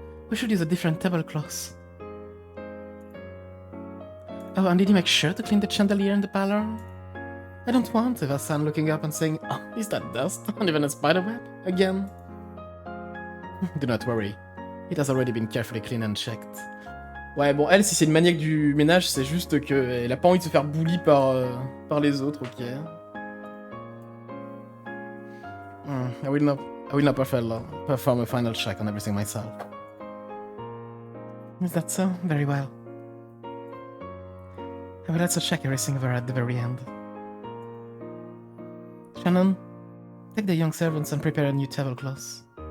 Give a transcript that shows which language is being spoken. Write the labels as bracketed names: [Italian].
[English] We should use a different tablecloth. Oh, and did you make sure to clean the chandelier in the parlor? I don't want Eva-san looking up and saying, "Oh, is that dust? And even a spiderweb? Again?" Do not worry. It has already been carefully cleaned and checked. [French] Ouais, bon, elle, si c'est une maniaque du ménage, c'est juste qu'elle a pas envie de se faire bully par les autres, ok. [English] I will not perform a final check on everything myself. Is that so? Very well. I will also check everything over at the very end. Shannon, take the young servants and prepare a new tablecloth.